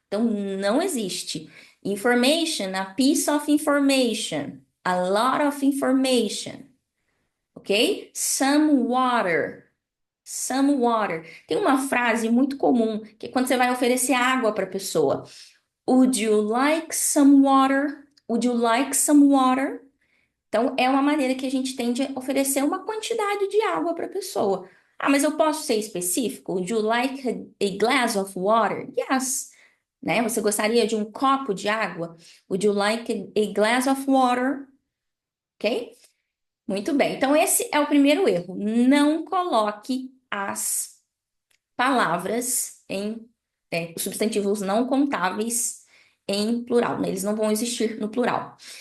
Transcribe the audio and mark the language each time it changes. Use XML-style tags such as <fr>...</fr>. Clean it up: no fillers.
<pt>Então, não existe.</pt> <en>Information, a piece of information, a lot of information, ok? Some water. Some water.</en> <pt>Tem uma frase muito comum que é quando você vai oferecer água para a pessoa.</pt> <en>Would you like some water? Would you like some water?</en> <pt>Então, é uma maneira que a gente tem de oferecer uma quantidade de água para a pessoa. Ah, mas eu posso ser específico?</pt> <en>Would you like a glass of water? Yes.</en> <pt>Né? Você gostaria de um copo de água?</pt> <en>Would you like a glass of water?</en> <pt>ok? Muito bem. Então, esse é o primeiro erro. Não coloque as palavras em os substantivos não contáveis em plural, né? Eles não vão existir no plural.</pt>